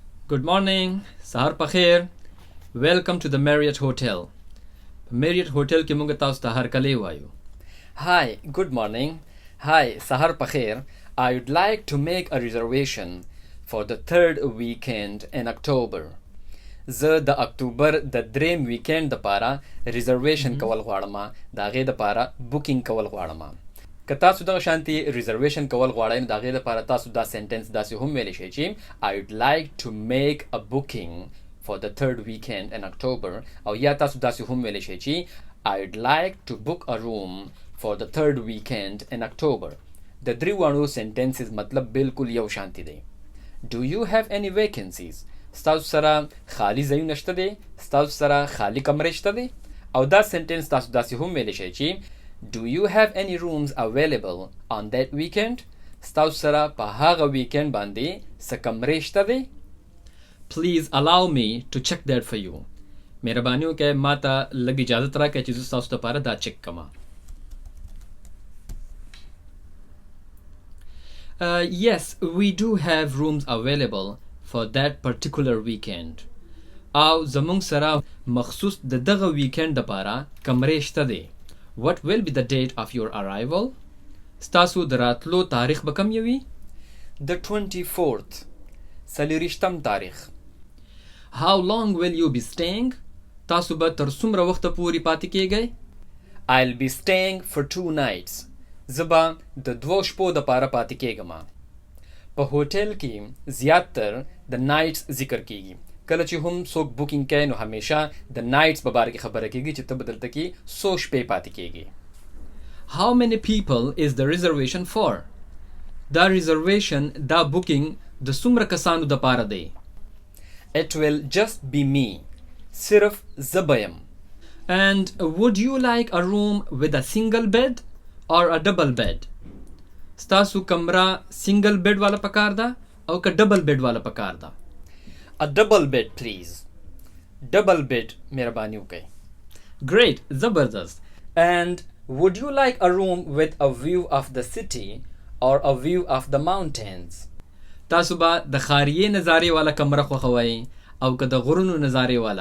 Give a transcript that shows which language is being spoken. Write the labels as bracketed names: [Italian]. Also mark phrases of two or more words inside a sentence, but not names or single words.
[English] Good morning. [Pashto] سهار پخير. [English] Welcome to the [Pashto] Marriott Hotel کې موږ تاسو ته هر کله وایو. [English] Hi, good morning. Hi, [Pashto] سهار پخير. [English] I would like to make a reservation for the third weekend in October. [Pashto] زه د اکتوبر د دریم ویکند لپاره ریزرویشن کول غواړم. د هغې لپاره بوکینګ کول غواړم. که تاسو دغه شانتي ریزرویشن کول غواړئ نو د هغې لپاره تاسو دا سنټنس داسې هم ویلی شئ چې [English] I would like to make a booking for the third weekend in October [Pashto] او یا تاسو داسې هم ویلی شئ چې [English] I would like to book a room for the third weekend in October. [Pashto] د درې واړو سنټنسز مطلب بالکل یو شانتي دی. [English] Do you have any vacancies? [Pashto] ستاسو سره خالی ځایونه شته دی؟ ستاسو سره خالی کمرې شته دی؟ او دا سنټنس تاسو داسې هم ویلی شئ چې [English] Do you have any rooms available on that weekend? [Pashto] ستاسو سره په هغه ویکند باندې څه کمرې شته دی؟ [English] Please allow me to check that for you. [Pashto] مهرباني وکړئ ما ته لږ اجازت راکړئ چې زه ستاسو لپاره دا چک کړم. [English] Yes, we do have rooms available for that particular weekend. [Pashto] او زمونږ سره مخصوص د دغه ویکند لپاره کمرې شته دی. [English] What will be the date of your arrival? [Pashto] ستاسو د راتلو تاریخ به کوم وي؟ [English] The 24th. [Pashto] څلېرویشتم تاریخ. [English] How long will you be staying? [Pashto] تاسو به تر څومره وخته پورې پاتې کیږئ؟ [English] I'll be staying for 2 nights. [Pashto] زه به د 2 شپو دپاره پاتې کیږم. په هوټل کې زیاتر د نایټس ذکر کیږي. کله چې هم څوک بوکینګ کوي نو همیشه د نایټس په باره کې خبره کیږي چې ته به دلته کې څو شپې پاتې کیږي. [English] How many people is the reservation for? [Pashto] دا reservation دا بوکینګ د څومره کسانو دپاره دی؟ [English] It will just be me. [Pashto] صرف زه به یم. [English] And would you like a room with a single bed or a double bed? [Pashto] ستاسو کمره [English] single bed [Pashto] والا پکار ده او که [English] double bed [Pashto] والا پکار ده؟ [English] A double bed please. Double bed [Pashto] مهرباني وکړئ. [English] Great, زبردست. And would you like a room with a view of the city or a view of the mountains? [Pashto] تاسو به د خاریې نظارې والا کمره خوښوئ او که د غرونو نظارې والا؟